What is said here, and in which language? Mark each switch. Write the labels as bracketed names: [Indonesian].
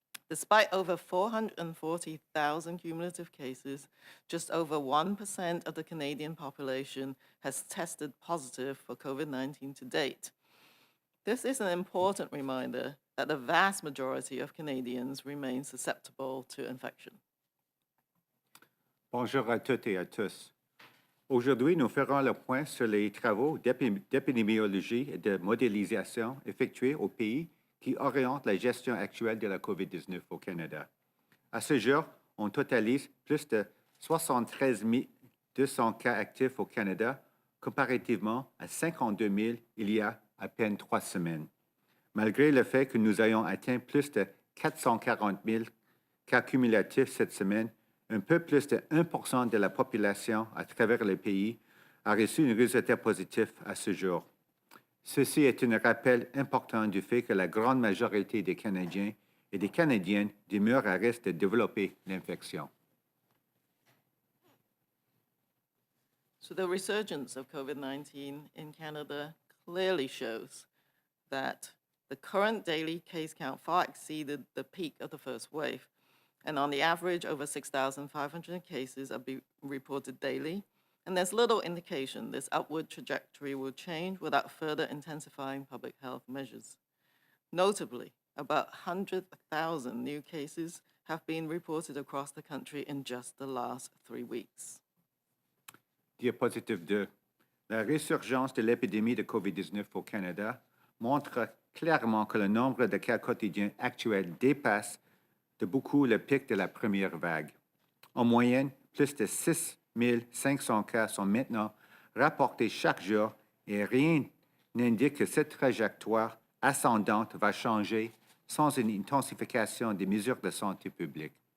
[English] Despite over 440,000 cumulative cases, just over 1% of the Canadian population has tested positive for COVID-19 to date. This is an important reminder that the vast majority of Canadians remain susceptible to infection. [French] Bonjour à toutes et à tous. Aujourd'hui, nous ferons le point sur les travaux d'épidémiologie et de modélisation effectués au pays qui orientent la gestion actuelle de la COVID-19 au Canada. À ce jour, on totalise plus de 73 200 cas actifs au Canada, comparativement à 52 000 il y a à peine 3 semaines. Malgré le fait que nous ayons atteint plus de 440 000 cas cumulatifs cette semaine, un peu plus de 1% de la population à travers le pays a reçu un résultat positif à ce jour. Ceci est un rappel important du fait que la grande majorité des Canadiens et des Canadiennes demeurent à risque de développer l'infection. [English] So the resurgence of COVID-19 in Canada clearly shows that the current daily case count far exceeded the peak of the first wave. And on the average, over 6,500 cases are being reported daily. And there's little indication this upward trajectory will change without further intensifying public health measures. Notably, about 100,000 new cases have been reported across the country in just the last 3 weeks. [French] Diapositive 2. La résurgence de l'épidémie de COVID-19 au Canada montre clairement que le nombre de cas quotidiens actuels dépasse de beaucoup le pic de la première vague. En moyenne, plus de 6 500 cas sont maintenant rapportés chaque jour et rien n'indique que cette trajectoire ascendante va changer sans une intensification des mesures de santé publique.